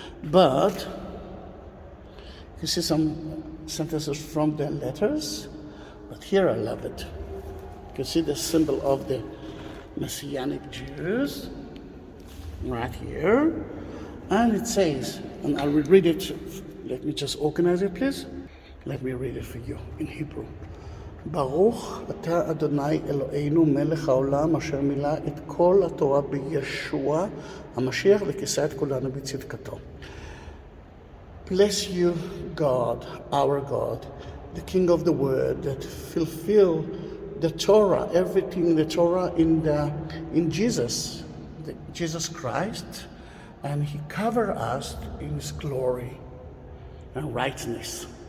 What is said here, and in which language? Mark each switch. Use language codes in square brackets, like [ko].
[en] But you see some sentences from the letters, but here I love it. You can see the symbol of the Messianic Jews right here. And it says, and I will read it, let me just organize it please. Let me read it for you in Hebrew. [he] Baruch אתה אדוני אלוהינו מלך העולם אשר מילא את כל התורה בישוע המשיח וכיסה את כולנו בצדקתו. [en] Bless you, God, our God, the King of the Word, that fulfill the Torah, everything the Torah in Jesus, Jesus Christ, and He covered us in His glory and righteousness.